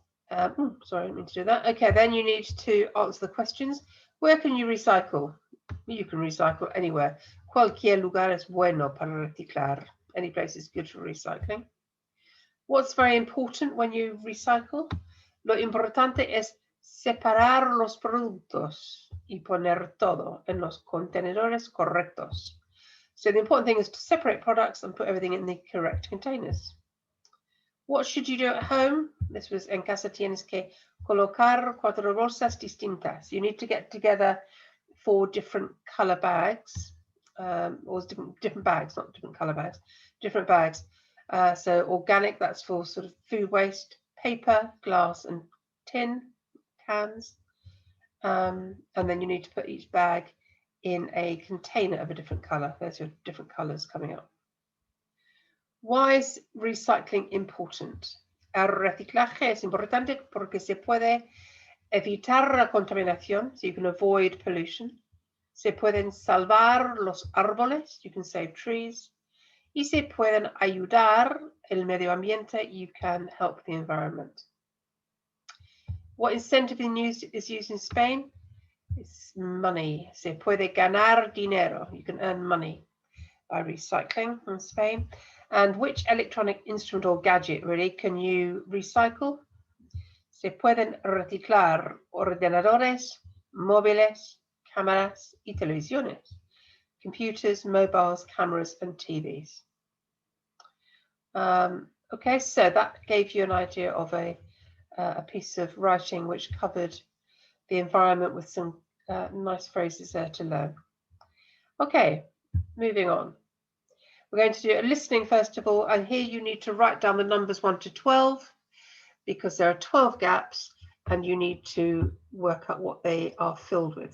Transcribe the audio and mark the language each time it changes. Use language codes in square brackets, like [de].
[en] Sorry, I didn't mean to do that. Okay, then you need to answer the questions. Where can you recycle? You can recycle anywhere. [es] Cualquier lugar es bueno para reciclar. [en] Any place is good for recycling. What's very important when you recycle? [es] Lo importante es separar los productos y poner todo en los contenedores correctos. [en] So the important thing is to separate products and put everything in the correct containers. What should you do at home? This was [es] en casa tienes que colocar 4 bolsas distintas. [en] You need to get together 4 different color bags, or different bags, not different color bags, different bags. So organic, that's for sort of food waste, paper, glass, and tin cans. And then you need to put each bag in a container of a different color. There's your different colors coming up. Why is recycling important? [es] El reciclaje es importante porque se puede evitar la contaminación, [en] so you can avoid pollution. [es] Se pueden salvar los árboles, [en] you can save trees. [es] Y se pueden ayudar el medio ambiente, [en] you can help the environment. What incentive is used in Spain? It's money. [es] Se puede ganar dinero. [en] You can earn money by recycling in Spain. And which electronic instrument or gadget really can you recycle? [es] Se pueden reciclar ordenadores, móviles, cámaras y televisiones, [en] computers, mobiles, cameras, and TVs. Okay, so that gave you an idea of a piece of writing which covered the environment with some nice phrases there to learn. Okay, moving on. We're going to do a listening first of all, and here you need to write down the numbers 1 to 12 because there are 12 gaps and you need to work out what they are filled with.